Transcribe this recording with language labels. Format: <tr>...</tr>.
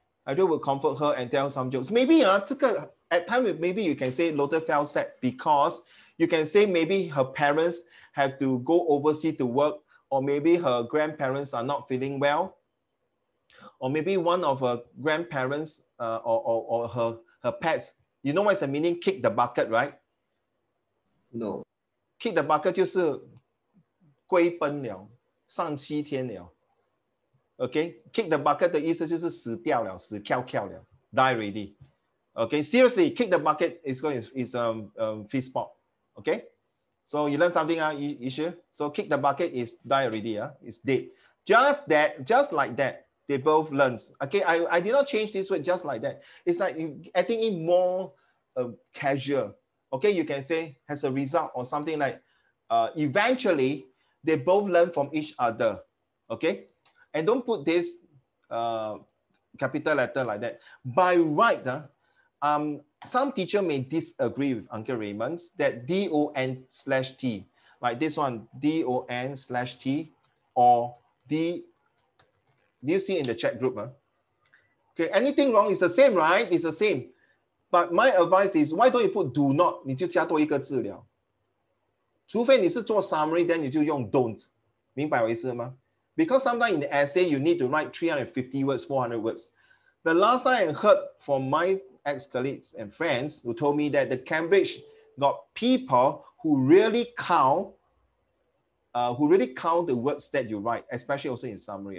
<en>Hydra would comfort her and tell some jokes. Maybe at times, maybe you can say Lotus felt sad because you can say maybe her parents had to go overseas to work, or maybe her grandparents are not feeling well, or maybe one of her grandparents or her pets. You know what's the meaning? Kick the bucket, right? No. Kick the bucket</en> <zh>就是归奔了，上西天了。 Okay,</zh> <en>kick the bucket</en> <zh>的意思就是死掉了，死翘翘了 ，</zh> <en>die already. Okay, seriously, kick the bucket is fist pop. Okay, so you learn something, you sure? So kick the bucket is die already, it's dead. Just like that, they both learn. Okay, I did not change this word just like that. It's like adding in more casual. Okay, you can say as a result or something like eventually they both learn from each other. Okay. And don't put this capital letter like that. By right, some teacher may disagree with Uncle Raymond's that DON/T, like this one, DON/T, or D. Do you see in the chat group? Okay, anything wrong is the same, right? It's the same. But my advice is, why don't you put do not?</en> <zh>你就加多一个字了。除非你是做 summary,</zh> <en>then</en> <zh>你就用 don't. 明白我意思吗？</zh> <en>Because sometimes in the essay, you need to write 350 words, 400 words. The last time I heard from my ex-colleagues and friends who told me that the Cambridge got people who really count the words that you write, especially also in summary.</en>